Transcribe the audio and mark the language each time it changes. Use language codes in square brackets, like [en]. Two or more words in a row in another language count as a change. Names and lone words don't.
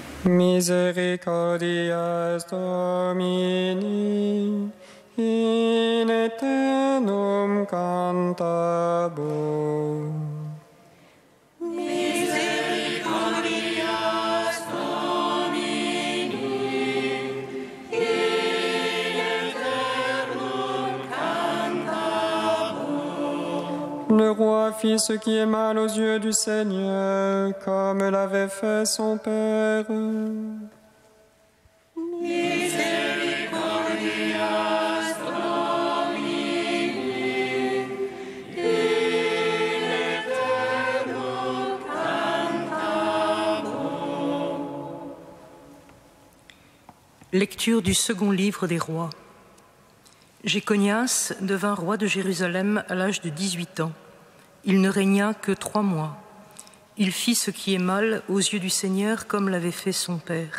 [la] Misericordias Domini, in eternum cantabum. Misericordias Domini, in eternum cantabum. [fr] Le roi fit ce qui est mal aux yeux du Seigneur, comme l'avait fait son père. [la] Misericordias Domini, in eternum cantabum. [fr] Lecture du second livre des rois. Jéconias devint roi de Jérusalem à l'âge de 18 ans. Il ne régna que 3 mois. Il fit ce qui est mal aux yeux du Seigneur, comme l'avait fait son père.